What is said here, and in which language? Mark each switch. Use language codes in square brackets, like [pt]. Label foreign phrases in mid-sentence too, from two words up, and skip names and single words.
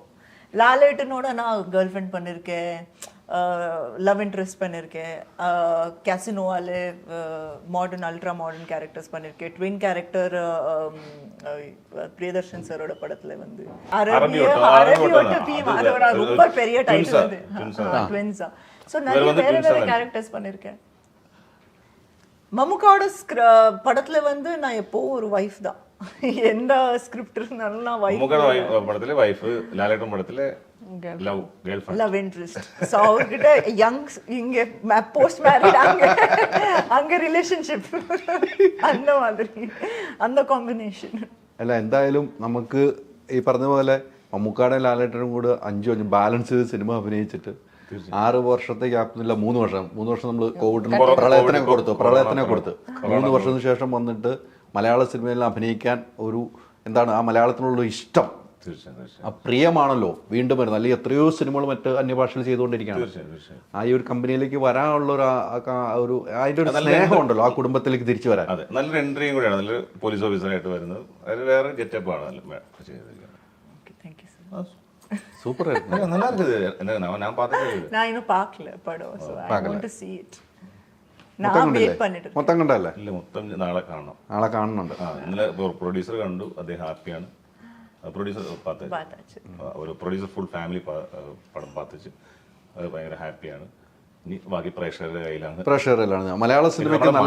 [ta] லாலேட்டனோட நான் [en] girl friend [ta] பண்ணியிருக்கேன், [en] love interest [ta] பண்ணியிருக்கேன், கேசினோவால [en] modern ultra modern characters [ta] பண்ணியிருக்கேன், [en] twin character [ta] பிரியதர்ஷன் சாரோட படத்துல வந்து அதோட ரொம்ப பெரிய டைட்டில் அது ட்வின்ஸா. ஸோ நிறைய வேற வேற கேரக்டர்ஸ் பண்ணியிருக்கேன். மம்முக்காவோட படத்துல வந்து நான் எப்போ ஒரு வைஃப் தான். எந்த ஸ்கிரிப்ட் இருந்தாலும் நான் வைஃப். [ml] പടത്തിലെ വൈഫ്, ലാലേട്ടൻ പടത്തിലെ [en] love girl friend, Love interest. [ta] ஸோ அவர்கிட்ட யங் இங்க [en] post married [ta] அங்க ரிலேஷன்ஷிப் அந்த மாதிரி அந்த കോമ്പിനേഷൻ. [ml] അല്ല എന്തായാലും നമുക്ക് ഈ പറഞ്ഞ പോലെ മമ്മൂക്കാടെ ലാലേട്ടനും കൂടെ 5 ബാലൻസ് ചെയ്ത് സിനിമ അഭിനയിച്ചിട്ട് 6 വർഷത്തെ ഗ്യാപ്പില്ല, 3 വർഷം നമ്മൾ കോവിഡിന് പ്രളയത്തിനൊക്കെ കൊടുത്തു 3 വർഷത്തിന് ശേഷം വന്നിട്ട് മലയാള സിനിമയിൽ അഭിനയിക്കാൻ ഒരു എന്താണ് ആ മലയാളത്തിനുള്ള ഇഷ്ടം, ആ പ്രിയമാണല്ലോ വീണ്ടും വരുന്നത്. അല്ലെങ്കിൽ എത്രയോ സിനിമകൾ മറ്റ് അന്യഭാഷയിൽ ചെയ്തുകൊണ്ടിരിക്കുകയാണ്. ആ ഈ ഒരു കമ്പനിയിലേക്ക് വരാനുള്ള ഒരു അതിന്റെ ഒരു സ്നേഹം ഉണ്ടല്ലോ ആ കുടുംബത്തിലേക്ക് തിരിച്ചു വരാൻ. അതെ, നല്ലൊരു എൻട്രിയും കൂടെയാണ്. നല്ലൊരു [en] police officer-ആയിട്ട് [ml] വരുന്നത്, അതിൽ വേറെ ഗെറ്റപ്പ് ആണ് ചെയ്തിരിക്കുന്നത്. [en] Thank you so much. [ml] സൂപ്പർ ആയിരുന്നു. [ta] நல்லா இருக்குது. நான் பார்த்தது நான் இன்னும் பார்க்கல படம். [en] So I want to see it. [ta] நான் வெயிட் பண்ணிட்டு [ml] മൊത്തം കണ്ടല്ലേ? ഇല്ല, മൊത്തം നാളെ കാണണം. നാളെ കാണുന്നുണ്ട്. ഇന്നലെ പ്രൊഡ്യൂസർ കണ്ടു, അദ്ദേഹം ഹാപ്പിയാണ്. പ്രൊഡ്യൂസർ [ta] பார்த்தாச்சு. [ml] ഒരു പ്രൊഡ്യൂസർ [en] full family [ml] പടം പാത്തിച്ച് അത് ഭയങ്കര ഹാപ്പിയാണ്. ഇനി ബാക്കി പ്രേക്ഷകരുടെ കയ്യിലാണ്. പ്രഷറിലാണ്. മലയാള സിനിമയ്ക്ക് നല്ല